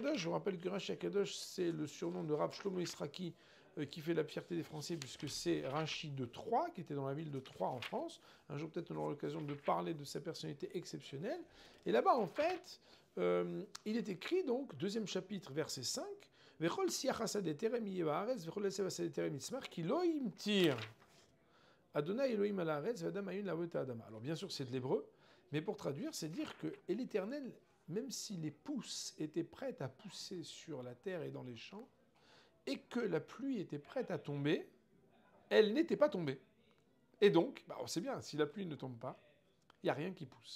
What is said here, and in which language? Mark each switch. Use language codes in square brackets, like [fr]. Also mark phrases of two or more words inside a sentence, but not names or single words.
[fr] Je vous rappelle que Rashi Akadosh, c'est le surnom de Rav Shlomo Israki, qui fait la fierté des Français, puisque c'est Rashi de Troyes, qui était dans la ville de Troyes en France. Un jour, peut-être, on aura l'occasion de parler de sa personnalité exceptionnelle. Et là-bas, en fait, il est écrit, donc, deuxième chapitre, verset 5, [he] וכל שיח השדה טרם יהיה בארץ וכל עשב השדה טרם יצמח כי לא ימטיר אדני אלהים על הארץ ואדם אין לעבד האדמה. [fr] Alors, bien sûr, c'est de l'hébreu, mais pour traduire, c'est dire que et l'Éternel, même si les pousses étaient prêtes à pousser sur la terre et dans les champs, et que la pluie était prête à tomber, elle n'était pas tombée. Et donc, on sait bien, si la pluie ne tombe pas, il n'y a rien qui pousse.